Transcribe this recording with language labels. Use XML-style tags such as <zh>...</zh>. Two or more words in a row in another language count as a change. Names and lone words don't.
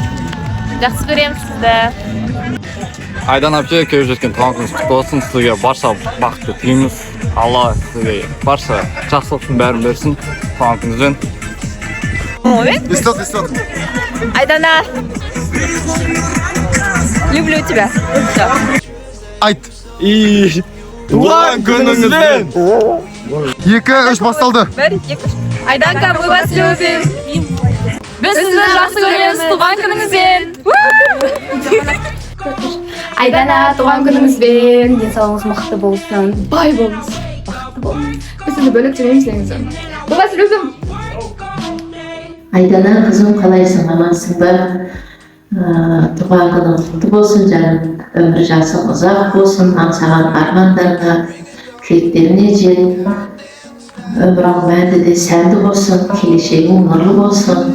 <kk>Жақсы көреміз сізді. Айдана әпке, келіп жеткен туған күніңіз құтты болсын. Сізге барша бақытты тілейміз. Алла сізге барша жақсылықтың бәрін берсін. Туған күніңізбен. Листок. Айдана,</kk> <ru>люблю тебя.</ru> <kk>Айт. И туған күніңізбен. 2-3 басталды. Айданка,</kk> <ru>мы вас любим.</ru> <kk>Біз сізді жақсы көреміз, туған күніңізбен. Айдана, туған күніңізбен. Денсаулығыңыз мықты болсын. Бай болыңыз. Бақытты болыңыз. Біз сізді бөлек жүреміз.</kk> <ru>Мы вас любим.</ru> <kk>Айдана, қызым, қалайсың, амансың ба? Туған күнің құтты болсын, жаным. Өмір жасың ұзақ болсын, аңсаған армандарға, тілектеріне жет. Өмірің мәнді де сәнді болсын, келешегің нұрлы болсын.</kk>